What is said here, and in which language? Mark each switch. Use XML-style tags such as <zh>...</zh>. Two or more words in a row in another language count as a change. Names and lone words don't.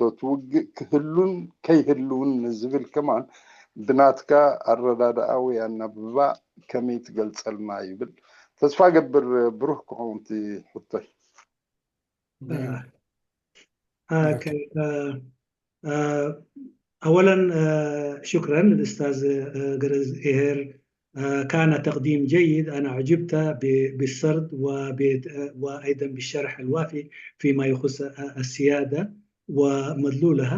<ti>እቲ ውግእ ክህሉን ከይህልውን ዝብል ከማን ብናትካ ኣረዳድኣ ወይ ኣናብባ ከመይ ትገልፀልና ይብል። ተስፋ ገብር ብሩህ ክኸውን ሕቶይ።</ti> <ar>أولا شكرا للأستاذ قرز إيهر، كان تقديم جيد. أنا عجبت بالسرد وأيضا بالشرح الوافي فيما يخص السيادة ومدلولها.</ar>